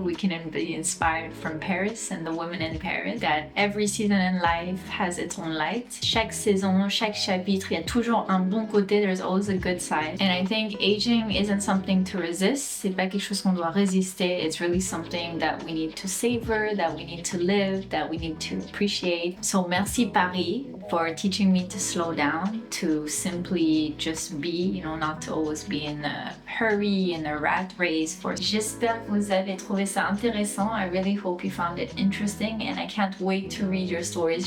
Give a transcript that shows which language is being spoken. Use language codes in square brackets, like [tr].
[en] We can be inspired from Paris and the women in Paris. That every season in life has its own light. [fr] Chaque saison, chaque chapitre, il y a toujours un bon côté. [en] There's always a good side. And I think aging isn't something to resist. [fr] C'est pas quelque chose qu'on doit résister. [en] It's really something that we need to savor, that we need to live, that we need to appreciate. So merci Paris for teaching me to slow down, to simply just be, you know, not to always be in a hurry, in a rat race. [fr] J'espère que vous avez trouvé ça intéressant. [en] I really hope you found it interesting, and I can't wait to read your stories.